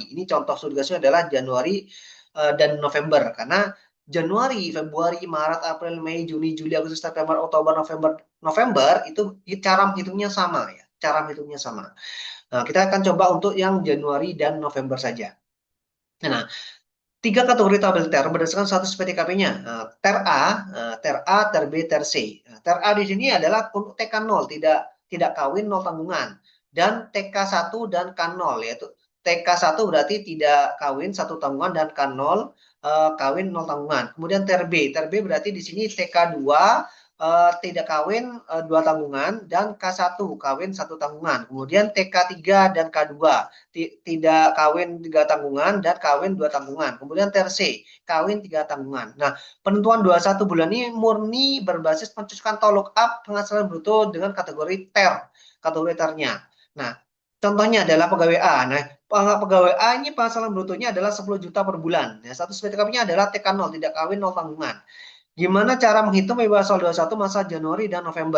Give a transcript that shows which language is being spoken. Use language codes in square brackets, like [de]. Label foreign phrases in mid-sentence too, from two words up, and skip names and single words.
[id] Ini contoh studi kasusnya adalah Januari dan November karena Januari, Februari, Maret, April, Mei, Juni, Juli, Agustus, September, Oktober, November itu cara menghitungnya sama ya. Cara menghitungnya sama. Nah, kita akan coba untuk yang Januari dan November saja. Nah, tiga kategori tabel TER berdasarkan status PTKP-nya. Nah, TER A, TER A, TER B, TER C. Nah, TER A di sini adalah untuk TK0, tidak kawin, nol tanggungan. Dan TK1 dan K0, yaitu TK1 berarti tidak kawin, satu tanggungan, dan K0 kawin, nol tanggungan. Kemudian TER B berarti di sini TK2 tidak kawin, dua tanggungan, dan K1 kawin, satu tanggungan. Kemudian TK3 dan K2 tidak kawin, tiga tanggungan, dan kawin, dua tanggungan. Kemudian TER C kawin, tiga tanggungan. Nah, penentuan 21 bulan ini murni berbasis pencocokan atau [en] look up [id] penghasilan bruto dengan kategori TER, kategori TER-nya. Nah, contohnya adalah pegawai A. Nah, pegawai A ini penghasilan brutonya adalah 10 juta per bulan. Nah, status PTKP-nya adalah TK0, tidak kawin, nol tanggungan. Gimana cara menghitung PB pasal 21 masa Januari dan November?